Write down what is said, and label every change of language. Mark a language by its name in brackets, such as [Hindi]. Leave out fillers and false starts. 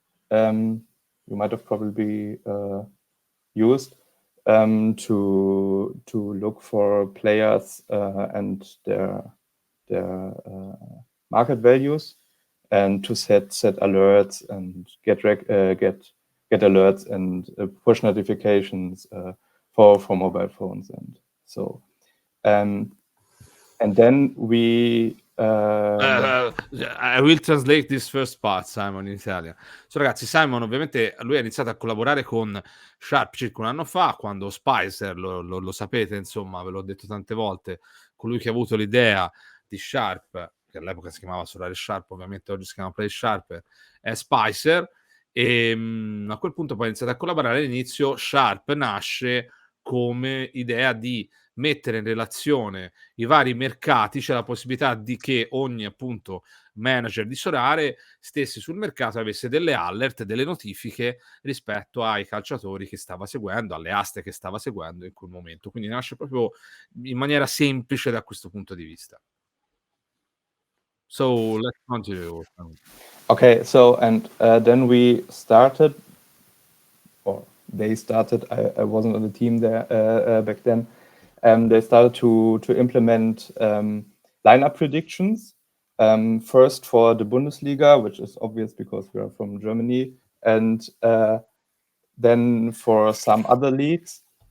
[English] You might have probably used to look for players and their market values, and to set alerts and get alerts and push notifications for mobile phones, and so and then we I will translate this first part, Simon, in Italian. [Italian] So, ragazzi, Simon ovviamente lui ha iniziato a collaborare con Sharp circa 1 anno fa, quando Spicer, lo sapete, insomma, ve l'ho detto tante volte, colui che ha avuto l'idea di Sharp, che all'epoca si chiamava Sorare Sharp, ovviamente oggi si chiama Playsharper, è Spicer, e a quel punto poi iniziate a collaborare. All'inizio Sharp nasce come idea di mettere in relazione i vari mercati, c'è la possibilità di che ogni appunto manager di Sorare stesse sul mercato e avesse delle alert, delle notifiche rispetto ai calciatori che stava seguendo, alle aste che stava seguendo in quel momento. Quindi nasce proprio in maniera semplice da questo punto di vista. [English] So let's continue. Okay, so and then we started, or they started. I wasn't on the team there back then. They started to implement lineup predictions. First for the Bundesliga, which is obvious because we are from Germany, and then for some other leagues.